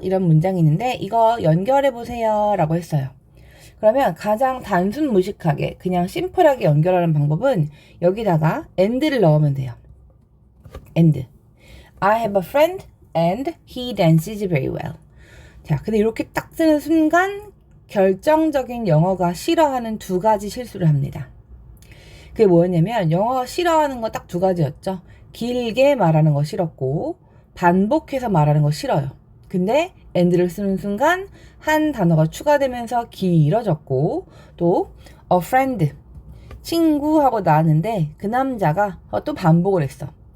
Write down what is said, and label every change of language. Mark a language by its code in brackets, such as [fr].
[ko] 이런 문장이 있는데 이거 연결해보세요 라고 했어요. 그러면 가장 단순 무식하게 그냥 심플하게 연결하는 방법은 여기다가 and를 넣으면 돼요. [en] and. I have a friend and he dances very well. [ko] 자, 근데 이렇게 딱 쓰는 순간 결정적인 영어가 싫어하는 두 가지 실수를 합니다. 그게 뭐였냐면 영어가 싫어하는 거 딱 두 가지였죠. 길게 말하는 거 싫었고 반복해서 말하는 거 싫어요. 근데 and를 쓰는 순간 한 단어가 추가되면서 길어졌고 또 a friend, 친구하고 나왔는데 그 남자가 또 반복을 했어.